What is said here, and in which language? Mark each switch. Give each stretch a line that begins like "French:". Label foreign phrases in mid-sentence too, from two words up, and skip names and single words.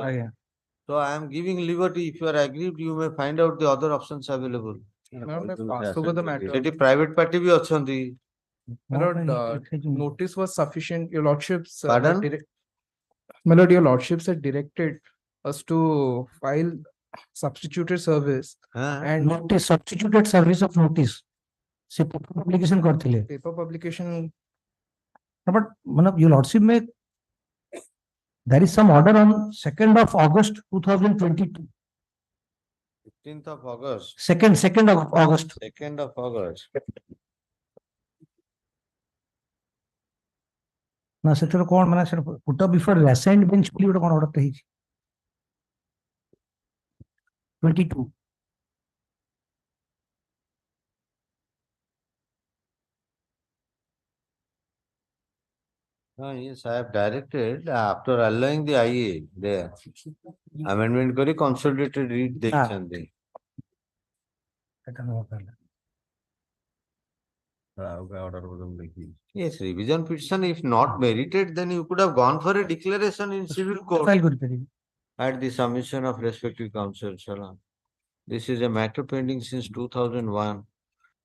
English: So I am giving liberty. If you are aggrieved, you may find out the other options available.
Odia: ସେଠି
English: private party
Odia: ବି ଅଛନ୍ତି।
English: My lord, notice was sufficient. Your lordships. Pardon? My lord, your lordships had directed us to file substituted service and notice substituted service of notice.
Odia: ସେ
English: paper publication
Odia: କରଥିଲେ।
English: paper publication. No, but मतलब your lordship में there is some order on 2nd of August 2022. 15th of August. 2nd of August. 2nd of August.
Odia: ନା ସେଥିରେ କଣ ମାନେ ସେଟା
English: put up before assigned bench
Odia: ବୋଲି ଗୋଟେ କଣ order ଟେ ହେଇଛି।
English: 22. Yes, I have directed after allowing the IA there.
Odia: Amendment କରି
English: consolidated read
Odia: ଦେଇଛନ୍ତି। ଏଟା ନୁହଁ ତାହେଲେ।
English: Yes, revision petition if not merited, then you could have gone for a declaration in civil court at the submission of respective counsels. This is a matter pending since 2001.